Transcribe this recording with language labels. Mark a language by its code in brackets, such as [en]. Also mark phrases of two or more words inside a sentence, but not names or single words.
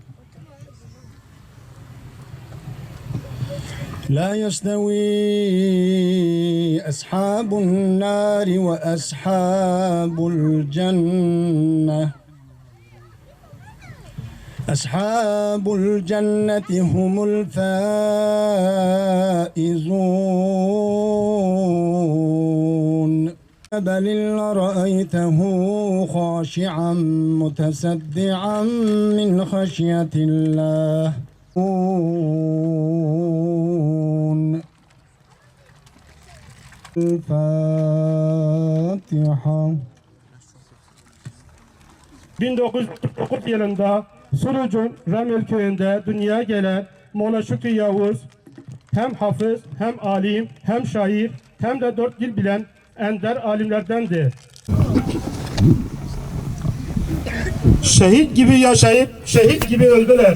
[ar] لا يستوي أصحاب النار وأصحاب الجنة. أصحاب الجنة هم الفائزون. بل رأيته خاشعا متصدعا من خشية الله. الفاتحة. [tr] 1949 yılında Suruc'un Ramil köyünde dünyaya gelen Molla Şükrü Yavuz hem hafız, hem alim, hem şair, hem de 4 dil bilen ender alimlerdendi. Şehit gibi yaşayıp şehit gibi öldüler.